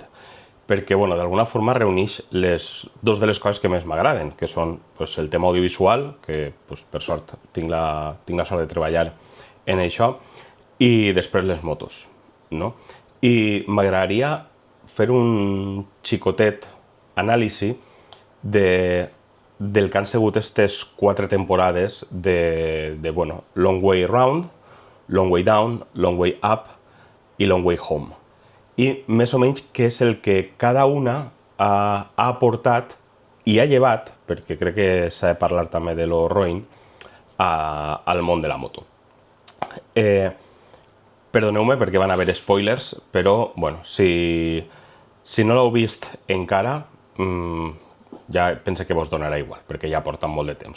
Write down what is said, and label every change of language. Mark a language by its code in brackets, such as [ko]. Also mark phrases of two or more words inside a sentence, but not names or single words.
[ca] Perquè, d'alguna forma reuneix dos de les coses que més m'agraden, que són el tema audiovisual, que per sort tinc la sort de treballar en això, i després les motos, no? I m'agradaria fer un xicotet anàlisi del que han sigut aquestes 4 temporades de Long Way Round, Long Way Down, Long Way Up i Long Way Home. I més o menys què és el que cada una ha aportat i ha llevat, perquè crec que s'ha de parlar també de lo roïn, al món de la moto. Perdoneu-me perquè van haver spoilers, però si no l'heu vist encara, ja pense que vos donarà igual, perquè ja porten molt de temps.